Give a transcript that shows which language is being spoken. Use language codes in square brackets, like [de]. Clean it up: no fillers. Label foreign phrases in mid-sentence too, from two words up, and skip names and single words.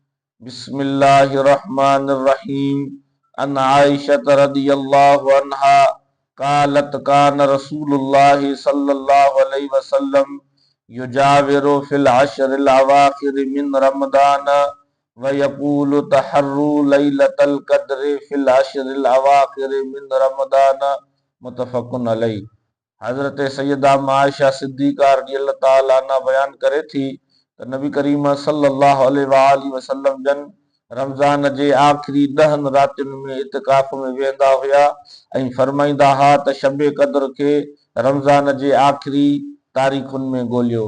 [ar] بسم الله الرحمن الرحيم. عن عائشة رضي الله عنها قالت كان رسول الله صلى الله عليه وسلم يجاور في العشر الأواخر من رمضان ويقول تحروا ليلة القدر في العشر الأواخر من رمضان. متفق عليه. [sd] हज़रत सैयदा आयशा सिद्दीक़ा [ar] رضي الله تعالى عنها [sd] बयान करे थी त नबी करीम [ar] صلى الله عليه وسلم [sd] जन रमज़ान जे आख़िरी 10 रातियुनि में इतिकाफ़ में वेंदा हुया ऐं फरमाईंदा हा त शब क़द्र खे रमज़ान जे आख़िरी तारीख़ुनि में ॻोल्हियो।